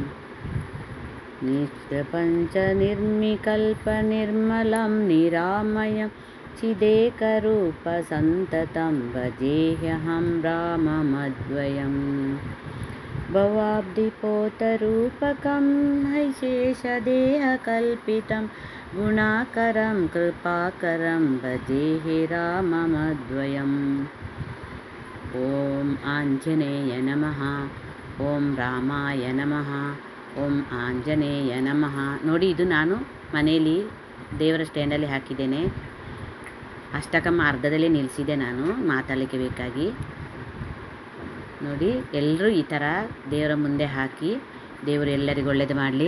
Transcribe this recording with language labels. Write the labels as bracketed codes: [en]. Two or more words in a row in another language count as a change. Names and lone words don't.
[sa] ನಿಷ್ಪ್ರಪಂಚ ನಿರ್ವಿಕಲ್ಪ ನಿರ್ಮಲಂ ನಿರಾಮಯಂ ಚಿದೇಕರೂಪ ಸಂತತಂ ಭಜೇಹ್ಯಹಂ ರಾಮಮದ್ವಯಂ ಭವಾಬ್ಧಿಪೋತರೂಪಕಂ ಹೈಶೇಷದೇಹಕಲ್ಪಿತಂ ಗುಣಾಕರಂ ಕೃಪಾಕರಂ ಭಜೆ ರಾಮಮದ್ವಯಂ. ಓಂ ಆಂಜನೇಯ ನಮಃ, ಓಂ ರಾಮಾಯ ನಮಃ, ಓಂ ಆಂಜನೇಯ ನಮಃ. [kn] ನೋಡಿ, ಇದು ನಾನು ಮನೆಯಲ್ಲಿ ದೇವರ ಸ್ಟ್ಯಾಂಡಲ್ಲಿ ಹಾಕಿದ್ದೇನೆ. ಅಷ್ಟಕಮ್ಮ ಅರ್ಧದಲ್ಲೇ ನಿಲ್ಲಿಸಿದೆ ನಾನು ಮಾತಾಡಲಿಕ್ಕೆ ಬೇಕಾಗಿ. ನೋಡಿ, ಎಲ್ಲರೂ ಈ ಥರ ದೇವರ ಮುಂದೆ ಹಾಕಿ, ದೇವರು ಎಲ್ಲರಿಗೂ ಒಳ್ಳೇದು ಮಾಡಲಿ.